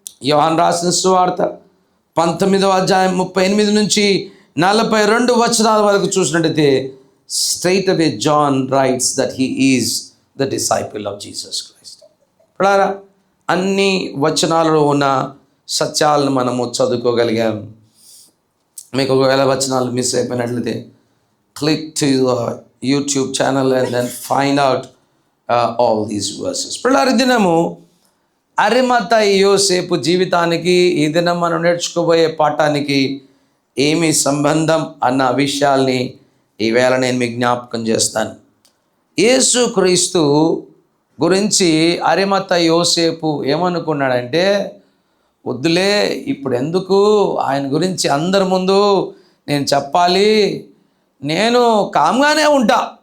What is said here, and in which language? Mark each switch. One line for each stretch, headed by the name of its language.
Telugu: యోహాను రాసిన సువార్త 19వ అధ్యాయం 38 నుంచి 42 వచనాల వరకు చూసినట్టయితే
English: Straight away John writes that he is the disciple of Jesus Christ.
Telugu: ఇప్పుడు అన్ని వచనాలలో ఉన్న సత్యాలను మనము చదువుకోగలిగాం. మీకు ఒకవేళ వచనాలు miss అయిపోయినట్లయితే
English: click to the YouTube channel and then find out all these verses.
Telugu: పిల్లలు, దినము అరిమత్తయి యోసేపు జీవితానికి ఈ దినం మనం నేర్చుకోబోయే పాఠానికి ఏమి సంబంధం అన్న విషయాల్ని ఈవేళ నేను మీకు జ్ఞాపకం చేస్తాను. యేసు క్రీస్తు గురించి అరిమత్తయి యోసేపు ఏమనుకున్నాడంటే, వద్దులే ఇప్పుడు ఎందుకు ఆయన గురించి అందరి ముందు నేను చెప్పాలి, నేను కామ్గానే ఉంటా.